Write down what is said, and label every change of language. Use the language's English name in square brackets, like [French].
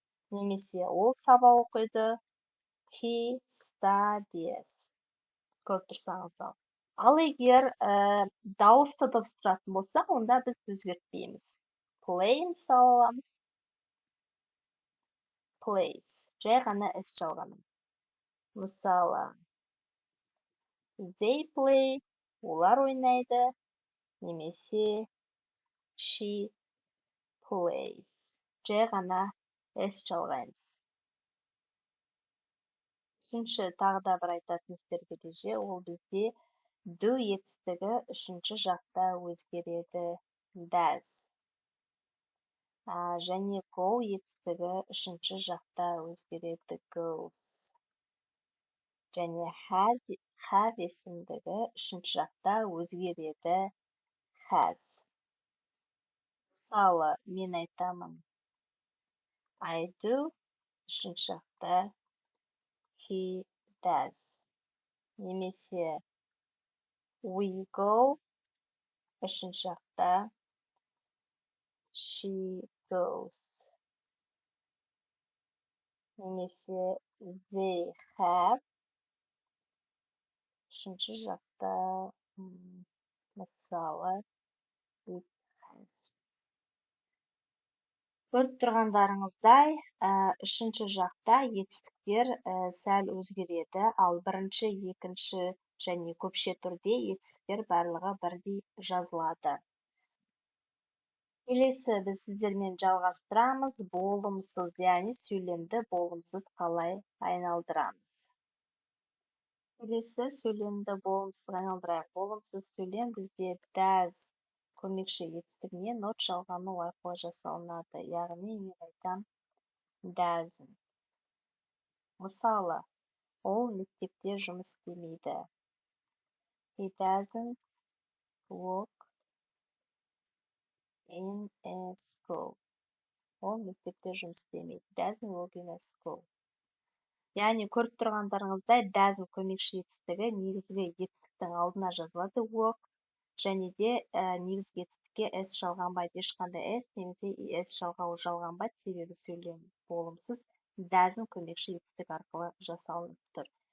[Kazakh] Немесе ол сабақ оқиды. [English] He studies. [Kazakh] Көріп тұрсаңыздар. Ал егер дауысты дыбыс тұратын болса, онда біз өзгертпейміз. Play мысалы аламыз. [English] Plays. [Kazakh] Жай ғана s жалғаны. Мысалы, [English] they play. [Kazakh] Олар ойнайды. Немесе [English] she plays. [Kazakh] Жай ғана s жалғаймыз. Үшінші тағы да бір айтатын істерге ереже, ол бізде do етістігі үшінші жақта өзгереді. [English] Does. [Kazakh] Және go етістігі үшінші жақта өзгереді. [English] Goes. [Kazakh] Және have есімдігі үшінші жақта өзгереді. [English] Has. [Kazakh] Мысалы, мен айтамын, [English] I do, [Kazakh] үшінші жақта [English] he does. [Kazakh] Немесе [English] we go, [Kazakh] үшінші жақта [English] she goes. [Kazakh] Немесе [English] they have, [Kazakh] үшінші жақта мысалы [English] it has. [Kazakh] Көріп тұрғандарыңыздай, үшінші жақта етістіктер сәл өзгереді, ал бірінші, екінші және көпше түрде етістіктер барлығы бірдей жазылады. Келесі біз сіздермен жалғастырамыз, болымсыз, яғни сөйлемді болымсыз қалай айналдырамыз. Келесі сөйлемді болымсыз айналдырайық. Болымсыз сөйлем бізде does көмекші етістігіне нот жалғану арқылы жасалынады. Яғни мен айтам doesn't. Мысалы, ол мектепте жұмыс істемейді. [English] He doesn't work in a school. [Kazakh] Ол мектепте жұмыс істемейді. [English] Doesn't work in a school. [Kazakh] Яғни көріп тұрғандарыңыздай doesn't көмекші етістігі негізгі етістіктің алдына жазылады work, және де негізгі етістікке s жалғанбайды. Ешқандай s немесе es жалғауы жалғанбайды, себебі сөйлем болымсыз doesn't көмекші етістік арқылы жасалынып тұр.